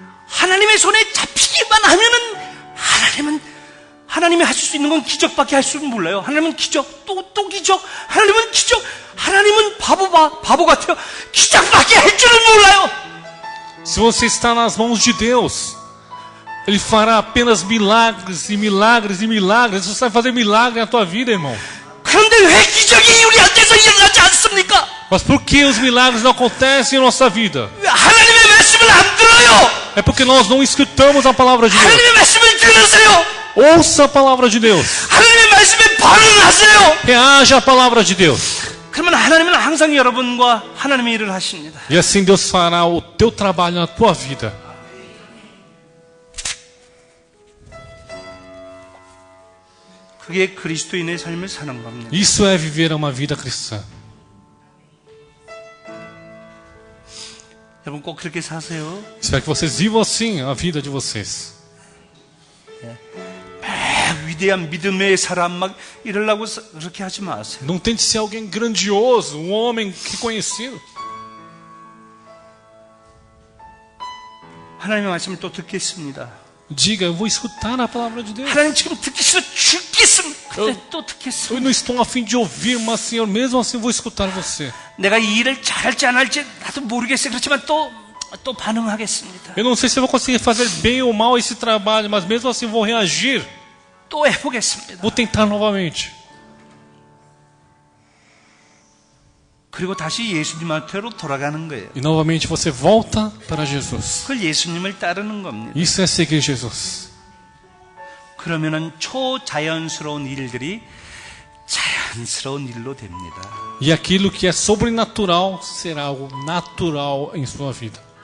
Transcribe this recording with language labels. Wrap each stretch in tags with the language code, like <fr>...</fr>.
<ko>하나님의 손에 잡히기만 하면은 하나님이 하실 수 있는 건 기적밖에 할 수는 몰라요. 하나님은 기적, 또 기적, 하나님은 기적, 하나님은 바보 같아요. 기적밖에 할 줄은 몰라요.</ko> <pt>Se você está nas mãos de Deus, Ele fará apenas milagres e milagres e milagres. Você vai fazer milagre na tua vida, irmão.</pt> <ko>그런데 왜 기적이 우리한테서 일어나지 않습니까?</ko> <pt>Mas por que os milagres não acontecem em nossa vida?</pt> <ko>하나님의 말씀을 안 들어요.</ko> <pt>É porque nós não escutamos a palavra de Deus.</pt> <ko>하나님의 말씀을 들으세요.</ko> <pt>Ouça a palavra de Deus.</pt> <ko>하나님의 말씀에 반응하세요.</ko> <pt>Reaja à palavra de Deus.</pt> <ko>그러면 하나님은 항상 여러분과 하나님의 일을 하십니다.</ko> <pt>E assim Deus fará o teu trabalho na tua vida.</pt> <ko>그게 그리스도인의 삶을 사는 겁니다.</ko> <pt>Isso é viver uma vida cristã.</pt> <ko>여러분 꼭 그렇게 사세요.</ko> <pt>Espero que vocês vivam assim a vida de vocês.</pt> <ko>위대한 믿음의 사람 막 이러려고 그렇게 하지 마세요.</ko> <pt>Não tente ser alguém grandioso, um homem reconhecido.</pt> <ko>하나님의 말씀을 또 듣겠습니다.</ko> <pt>Diga, eu vou escutar a palavra de Deus.</pt> <ko>하나님 지금 듣기 싫어 죽겠습니다. 근데 또</ko> <pt>Eu</pt> <ko>듣겠습니다.</ko> <pt>não estou a fim de ouvir, mas Senhor, mesmo assim vou escutar você.</pt> <ko>내가 이 일을 잘할지 안 할지 나도 모르겠어요. 그렇지만 또 또 반응하겠습니다.</ko> <pt>Eu não sei se eu vou conseguir fazer bem ou mal esse trabalho, mas mesmo assim vou reagir.</pt> <ko>또 해보겠습니다.</ko> <pt>Vou tentar novamente.</pt> <ko>그리고 다시 예수님한테로 돌아가는 거예요.</ko> <pt>E novamente você volta para Jesus.</pt> <ko>그걸 예수님을 따르는 겁니다.</ko> <pt>Isso é seguir Jesus.</pt> <ko>그러면은 초자연스러운 일들이 자연스러운 일로 됩니다.</ko> <pt>E aquilo que é sobrenatural será algo natural em sua vida.</pt>